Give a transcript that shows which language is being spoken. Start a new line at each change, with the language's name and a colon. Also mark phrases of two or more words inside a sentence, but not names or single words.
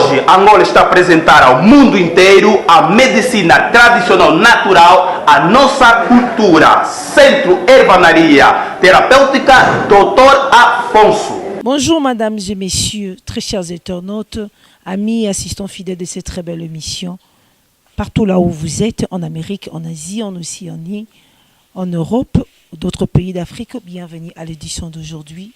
Portuguese: Angola está a apresentar ao mundo inteiro a medicina tradicional natural, a nossa cultura. Centro Herbanaria Thérapeutique Dr Afonso.
French: Bonjour mesdames et messieurs, très chers internautes, amis et assistants fidèles de cette très belle émission. Partout là où vous êtes, en Amérique, en Asie, en Océanie, en Europe, d'autres pays d'Afrique, bienvenue à l'édition d'aujourd'hui.